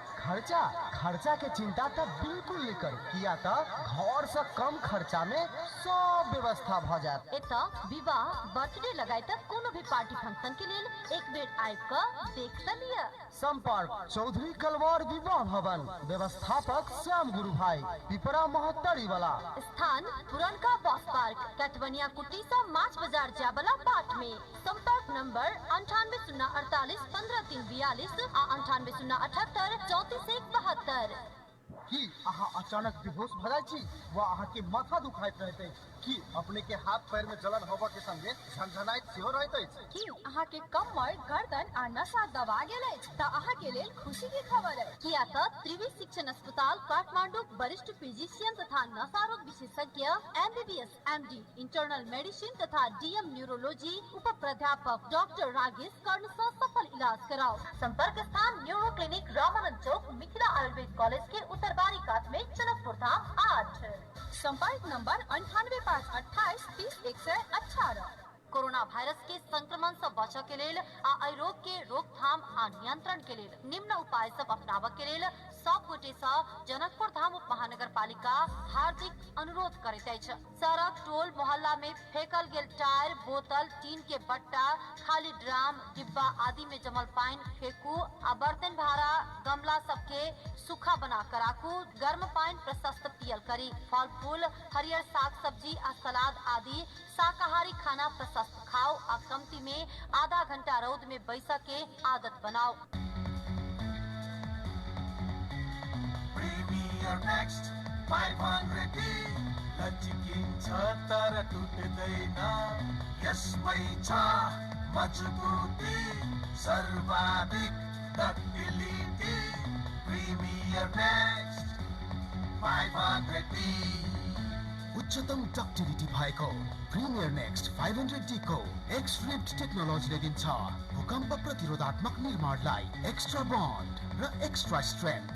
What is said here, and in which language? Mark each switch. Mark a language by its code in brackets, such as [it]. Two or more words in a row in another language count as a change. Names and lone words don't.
[mai] खर्चा के चिंता तो बिल्कुल नहीं करू, किया तो घर से कम खर्चा में सब व्यवस्था भ जात। एतऽ विवाह, बर्थडे लगाए तक कोनो भी पार्टी फंक्शन के लेल एक बेर आबि कऽ देख त लिअ। संपर्क चौधरी कलवार विवाह भवन, व्यवस्थापक श्याम गुरु भाई, पिपरा महत्तरी वाला। स्थान पुरनका बस पार्क, कटवनिया कुटी से माछ बाजार जाबला बाट में। संपर्क नंबर 9808 15342 आ 9808 3472। की अहाँ अचानक बेहोश भ जाइ छी वा अहाँ के माथा दुखाइत रहैत अछि कि अपने के हाथ पैर में जलन होबा के संगे झनझनाइत सेहो रहैत अछि की अहाँ के कमर, गर्दन आ नसा दबा गेल अछि त अहाँ के लेल खुशी की खबर अछि। किया त त्रिवी शिक्षण अस्पताल काठमांडू वरिष्ठ फिजिशियन तथा नशा रोग विशेषज्ञ MBBS MD [en] internal medicine [mai] तथा DM न्यूरोलॉजी उप प्राध्यापक डॉक्टर रागेश कर्ण से सफल इलाज कराओ। संपर्क स्थान न्यूरो क्लिनिक रामानंद चौक मिथिला आयुर्वेद कॉलेज के उत्तरबारी कात में जनकपुर धाम 8। संपर्क नंबर 9858 30 118। कोरोना वायरस के संक्रमण से बचय के लेल आ एहि रोग के रोकथाम आ नियंत्रण के लेल निम्न उपाय सब अपनाबय के लेल सब गोटे से जनकपुर धाम उप महानगर पालिका हार्दिक अनुरोध करैत अछि। सड़क टोल मोहल्ला में फेंकल गेल टायर बोतल टीन के बट्टा खाली ड्राम डिब्बा आदि में जमल पानी फेंकू आ बर्तन भाड़ा गमला सबके सूखा बना कर राखू। गर्म पानी प्रशस्त पियल करी। फल फूल हरियर साग सब्जी आ सलाद आदि शाकाहारी खाना प्रशस्त खाओ आ कमती में आधा घंटा रौद में बैसा के आदत बनाओ। [ne] Premier Next 500D लचिकिन्छ तर टुट्दैन, यसमै छ मजबुती सर्वाधिक तकलिफी। Premier Next 500D उच्चतम डक्टिलिटी भएको प्रिमियर नेक्स्ट 500D को एक्स-रिप्ड टेक्नोलोजीले दिन्छ भूकम्प प्रतिरोधात्मक निर्माणलाई [en] extra bond [ne] र [en] extra strength.